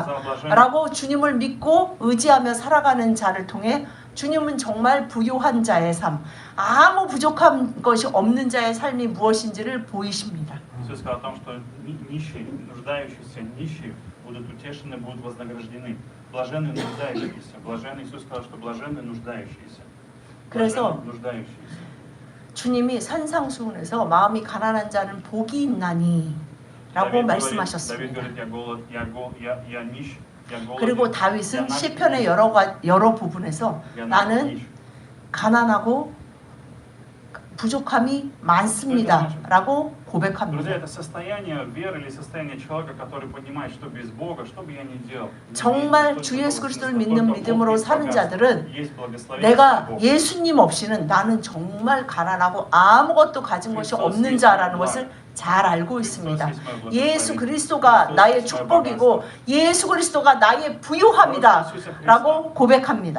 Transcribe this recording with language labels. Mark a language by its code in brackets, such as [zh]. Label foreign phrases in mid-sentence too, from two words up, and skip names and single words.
[ko] 라고 주님을 믿고 의지하며 살아가는 자를 통해 주님은 정말 부유한 자의 삶, 아무 부족한 것이 없는 자의 삶이 무엇인지를 보이십니다. [ru] Иисус сказал о том, что нищие, нуждающиеся, нищие будут утешены, будут вознаграждены. Блаженны нуждающиеся. Блаженны, Иисус сказал, что блаженны нуждающиеся. [ko] 그래서 [ru] Блаженны нуждающиеся. [ko] 주님이 산상수훈에서 마음이 가난한 자는 복이 있나니 라고 [ru] Давид [ko] 말씀하셨습니다. [ru] говорит, я нищ, я голоден, [ko] 그리고 [ru] я [ko] 다윗은 [ru] наг, [ko] 시편의 여러 부분에서 [ru] я [ko] 나는 [ru] нищ. [ko] 가난하고 부족함이 많습니다 라고 [ru] Друзья, [ko] 고백합니다. [ru] это состояние веры или состояние человека, который понимает, что без Бога, что бы я ни делал, [ko] 정말 주 예수 그리스도를 믿는 믿음으로 사는 자들은 내가 예수님 없이는 나는 정말 가난하고 아무것도 가진 것이 없는 자라는 것을 잘 알고 있습니다. 예수 그리스도가 나의 축복이고 예수 그리스도가 나의 부유함이다 라고 고백합니다.